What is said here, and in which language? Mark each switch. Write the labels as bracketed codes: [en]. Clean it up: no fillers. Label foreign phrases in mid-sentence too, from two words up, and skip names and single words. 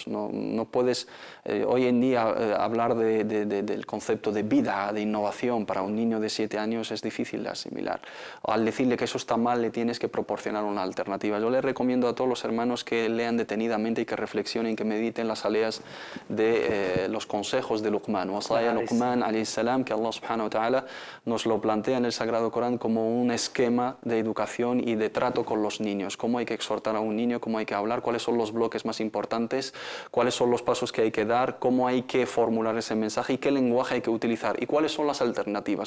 [es] No puedes hoy en día hablar del concepto de vida, de innovación, para un niño de 7 años es difícil de asimilar. Al decirle que eso está mal, le tienes que proporcionar una alternativa. Yo les recomiendo a todos los hermanos que lean detenidamente y que reflexionen, que mediten las aleas de los consejos de Luqman. [ar] وصايا لقمان عليه السلام, [es] que [ar] الله سبحانه وتعالى [es] nos lo plantea en el Sagrado Corán como un esquema de educación y de trato con los niños, cómo hay que exhortar a un niño, cómo hay que hablar, cuáles son los bloques más importantes, cuáles son los pasos que hay que dar, cómo hay que formular ese mensaje y qué lenguaje hay que utilizar y cuáles son las alternativas.